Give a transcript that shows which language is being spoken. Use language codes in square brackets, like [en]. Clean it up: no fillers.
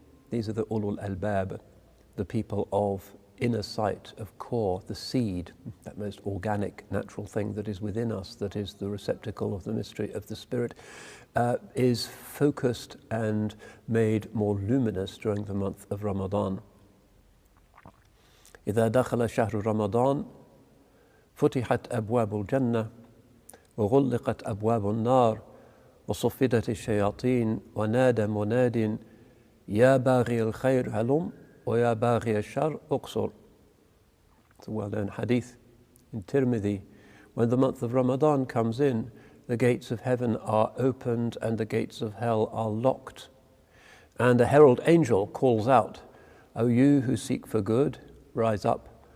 [en] These are the ulul albab, the people of inner sight, of core, the seed, that most organic, natural thing that is within us, that is the receptacle of the mystery of the Spirit, is focused and made more luminous during the month of Ramadan. [ar] إذا دخل شهر رمضان فتحت أبواب الجنة وغلقت أبواب النار وصفدت الشياطين ونادى مناد يا باغي الخير هلم ويا باغي الشر اقصر. [en] It's a well-known hadith in Tirmidhi. When the month of Ramadan comes in, the gates of heaven are opened and the gates of hell are locked. And a herald angel calls out, O you who seek for good, rise up.